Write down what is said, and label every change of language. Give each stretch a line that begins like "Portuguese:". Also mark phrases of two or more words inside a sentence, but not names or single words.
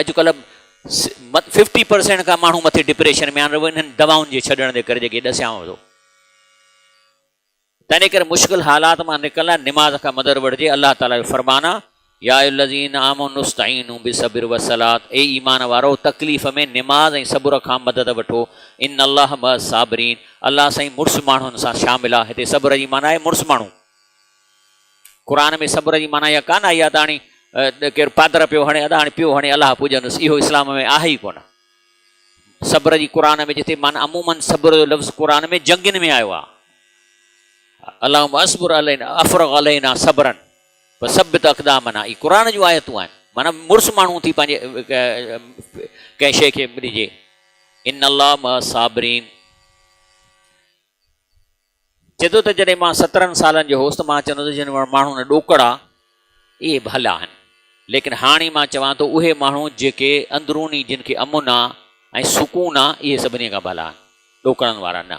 Sindhi: अॼुकल्ह 50% खां माण्हू मथे डिप्रेशन में आहिनि इन्हनि दवाउनि जे छॾण जे करे, जेके ॾसियांव थो। तंहिं करे मुश्किल हालात मां निकिरण लाइ निमाज़ खां मदद वठिजे। अलाह ताला जो फरमान आहे,
Arabic: يا أيها الذين آمنوا استعينوا بالصبر والصلاة,
Sindhi: ए ईमान वारो तकलीफ़ में निमाज़ ऐं सब्र खां मदद वठो।
Arabic: إن الله مع الصابرين,
Sindhi: अलाह साईं मुड़ुस माण्हुनि सां शामिल आहे। हिते सब्र जी माना आहे मुड़ुस माण्हू। क़ुर में सब्र जी माना इहा कान आई आहे त हाणे केरु पादर पियो हणे, अदा हाणे पियो हणे अलाह पूॼंदुसि, इहो इस्लाम में आहे ई कोन। सब्र जी क़ुर में जिते माना अमूमन सब्र जो लफ़्ज़ क़ुर में जंगियुनि में आयो आहे।
Arabic: اللهم اصبر علينا أفرغ علينا صبرا وثبت أقدامنا,
Sindhi: ई क़ुर जूं आयतूं आहिनि। माना मुड़ुस माण्हू थी पंहिंजे कंहिं शइ खे ॾिजे।
Arabic: إن الله مع الصابرين.
Sindhi: चए थो त जॾहिं मां 17 सालनि जो होसि त मां चवंदुसि जिन माण्हू न ॾोकड़ा इहे भला आहिनि, लेकिन हाणे मां चवां थो उहे माण्हू जेके अंदरूनी जिन खे अमुन आहे ऐं सुकून आहे, इहे सभिनी खां भला आहिनि, ॾोकड़नि वारा न।